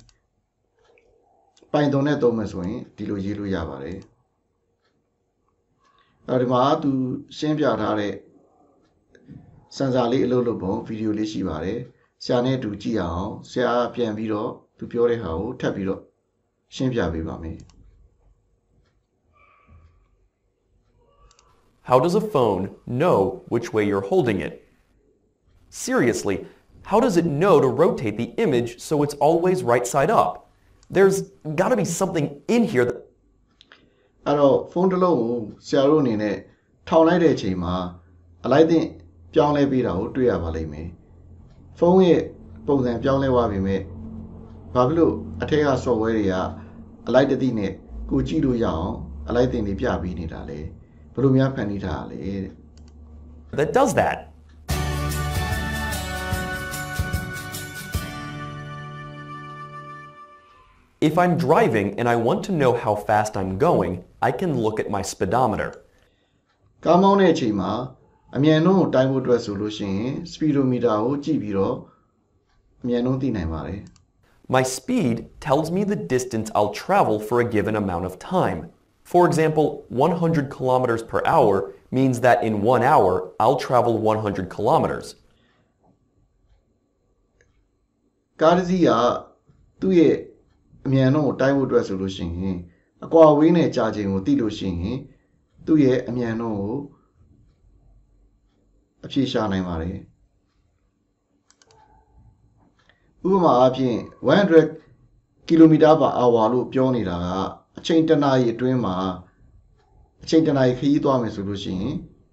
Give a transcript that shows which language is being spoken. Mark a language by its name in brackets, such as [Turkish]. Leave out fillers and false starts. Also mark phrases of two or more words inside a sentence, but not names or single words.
[Burmese] Python နဲ့သုံးမယ်ဆိုရင်ဒီလိုရေးလို့ရပါတယ်အဲ့ဒီမှာသူရှင်းပြထားတဲ့ sensor လေးအလုပ်လုပ်ပုံဗီဒီယိုလေးရှိပါတယ်ဆရာနဲ့အတူကြည့်အောင်ဆရာပြန်ပြီးတော့သူပြောတဲ့ဟာကိုထပ်ပြီးတော့ရှင်းပြပေးပါမယ် [English] How does a phone know which way you're holding it? Seriously, how does it know to rotate the image so it's always right side up? There's got to be something in here that... [Burmese] အဲ့တော့ဖုန်းတစ်လုံးကိုဆရာတို့အနေနဲ့ထောင်လိုက်တဲ့အချိန်မှာအလိုက်တင်ပြောင်းလဲပေးတာကိုတွေ့ရပါလိမ့်မယ်ဖုန်းရဲ့ပုံစံပြောင်းလဲသွားပြီမဲ့ဘာဖြစ်လို့အထက်က software တွေကအလိုက်တသိနဲ့ကိုကြည့်လို့ရအောင်အလိုက်တင်တွေပြပေးနေတာလဲဘယ်လိုများဖန်တီးထားရလဲတဲ့ [English] that does that. If I'm driving and I want to know how fast I'm going, I can look at my speedometer. [Burmese] ကားမောင်းတဲ့အချိန်မှာအမြန်နှုန်းကိုတိုင်းဖို့အတွက်ဆိုလို့ရှိရင် speedometer ကိုကြည့်ပြီးတော့အမြန်နှုန်းသိနိုင်ပါတယ် [English] My speed tells me the distance I'll travel for a given amount of time. For example, 100 kilometers per hour means that in 1 hour, I'll travel 100 kilometers. [Burmese] ကားတစ်စီးကသူ့ရဲ့အမြန်နှုန်းကိုတိုင်းဖို့အတွက်ဆိုလို့ရှိရင်အကွာအဝေးနဲ့ကြာချိန်ကိုသိလို့ရှိရင်သူ့ရဲ့အမြန်နှုန်းကိုအဖြေရှာနိုင်ပါတယ်ဥပမာအားဖြင့်100 km/h လို့ပြောနေတာကအချိန်တစ်နာရီအတွင်းမှာအချိန်တစ်နာရီခရီးသွားမယ်ဆိုလို့ရှိရင်